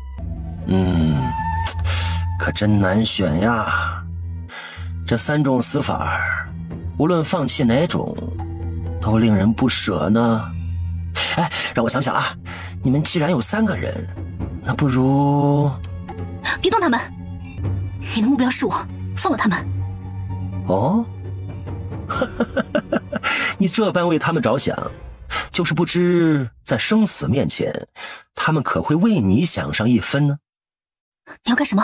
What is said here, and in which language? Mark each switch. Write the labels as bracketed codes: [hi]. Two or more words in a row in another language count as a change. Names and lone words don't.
[zh] 可真難選呀，這3種死法，無論放棄哪種，都令人不捨呢。讓我想想啊，你們既然有3個人，那不如…… 別動他們，你的目標是我，放了他們。哦，你這般為他們着想，就是不知在生死面前，他們可會為你想上一分呢？你要幹什麼？